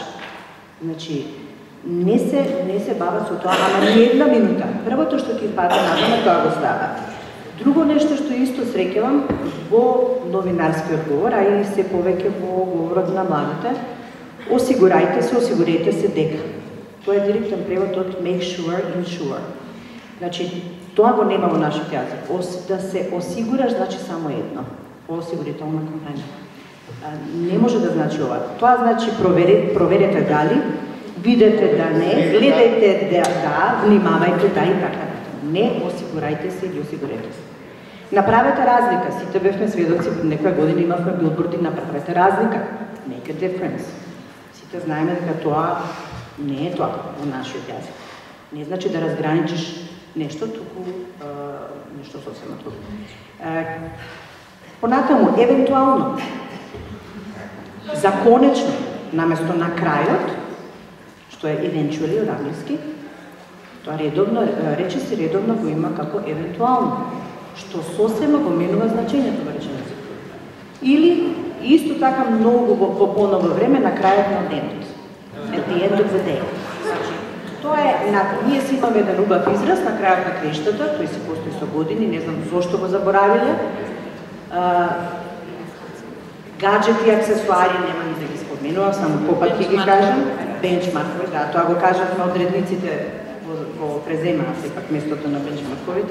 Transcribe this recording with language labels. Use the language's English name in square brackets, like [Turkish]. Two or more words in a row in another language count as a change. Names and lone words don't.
[Macedonian] Значи, не се бава со тоа, ама не една минута. Првото што ќе паде на тоа го става. Друго нешто што исто среќавам во новинарскиот говор, а и се повеќе во говорот на младите, осигурете се дека. Тоа е директен превод од [English] make sure, [Macedonian] ensure. Значи, тоа го нема во нашиот јазик. Да се осигураш значи само едно. Осигурителна компанија. Не може да значи ова. Тоа значи проверете дали, видете да не, гледајте да, внимавајте да и така. Не осигурајте се или осигурете се. Направете разлика. Сите бевме сведоци, некоја година имавме билборди, направете разлика. [English] Make a difference. [Macedonian] Сите знаеме дека тоа не е тоа во нашиот јазик. Не значи да разграничиш нешто, туку нешто сосема друго. Понатаму, евентуално, законечно, наместо на крајот, што е eventually од англиски, тоа редовно, рече се редовно го има како евентуално, што сосема го менува значењето во реченица. Или, исто така многу во поново време, на крајот на денот. [English] At the end of the day. [Macedonian] Тоа е, ние си имаме еден убав израз на крајот на крештата, тој си постои со години, не знам зошто го заборавиле. Гаджети, аксесуари, нема ни да ги споменувам, само попат ќе ги кажам. Бенчмаркови, да, тоа го кажавме одредниците во преземаа сепак местото на бенчмарковите.